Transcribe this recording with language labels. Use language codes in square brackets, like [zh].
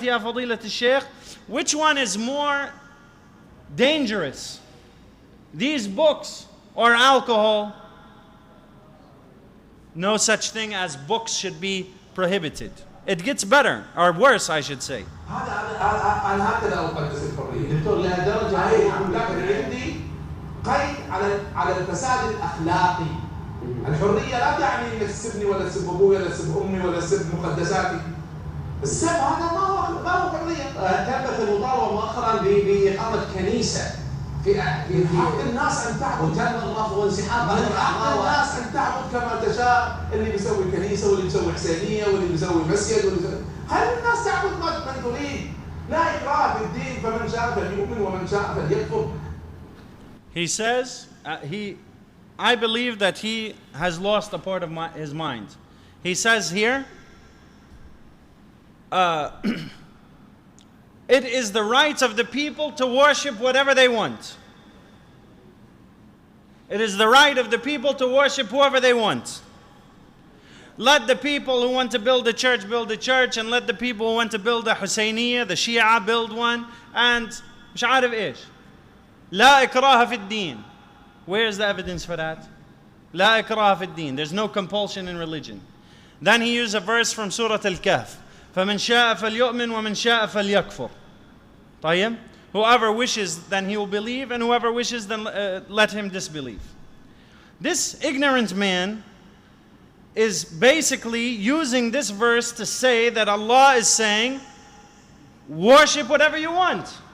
[en] Ya fadilat al-Shaykh. Which one is more dangerous? These books or alcohol? No such thing as books should be prohibited. It gets better, or worse, I should say. [ar] أنا هكذا أقدس الحرية دكتور لهالدرجة هي لكن عندي قيد على الفساد الأخلاقي. الحرية لا تعني إنك تسبني ولا تسب أبوي ولا تسب أمي ولا تسب مقدساتي. السب هذا ما هو حرية. تمت المطالبة مؤخرا بإقامة كنيسة في حق الناس أن تعبد. وتم الرفض وانسحاب من حق الناس أن تعبد كما تشاء. اللي بيسوي كنيسة واللي بيسوي حسينية واللي بيسوي مسجد واللي بيسوي. خلي الناس تعبد من تريد. لا إكراه في الدين فمن شاء فليؤمن ومن شاء فليكفر. [en] He says, I believe that he has lost a part of his mind. He says here, it is the right of the people to worship whatever they want. It is the right of the people to worship whoever they want. Let the people who want to build a church, and let the people who want to build a Husayniyah, the Shia, build one, and [ar] مش عارف إيش. لا إكراه في الدين. [en] Where is the evidence for that? [ar] لا إكراه في الدين. [en] There's no compulsion in religion. Then he used a verse from Surah Al-Kahf. [ar] فمن شاء فليؤمن ومن شاء فليكفر. طيب? [en] Whoever wishes, then he will believe, and whoever wishes, then let him disbelieve. This ignorant man is basically using this verse to say that Allah is saying, worship whatever you want.